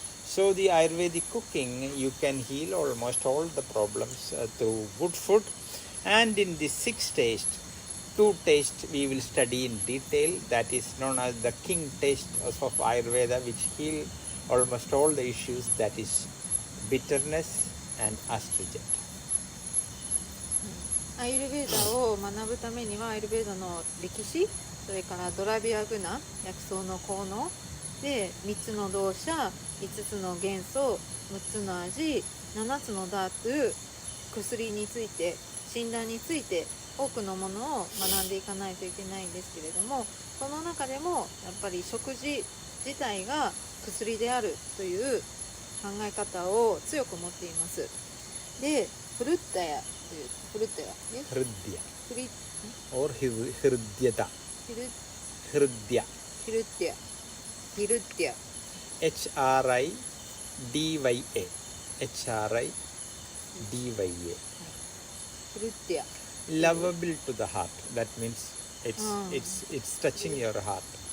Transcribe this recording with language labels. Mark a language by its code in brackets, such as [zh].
[en] So the Ayurvedic cooking, you can heal almost all the problems through good food. And in the sixth taste, two tastes we will study in detail. That is known as the king taste of Ayurveda, which heal almost all the issues. That is bitterness and astringent. [ja] アイルベーダを学ぶためにはアイルベーダの歴史、それからドラビアグナ、薬草の効能で3つの動作、5つの元素、6つの味、7つのダーツ、薬について、診断について多くのものを学んでいかないといけないんですけれども、その中でもやっぱり食事自体が薬であるという考え方を強く持っています。で、フルッタヤというフルッタヤ、フルッディア or ヒルディアダ、ヒルディア HRIDYA [en] lovable to the heart. That means it's touching your heart.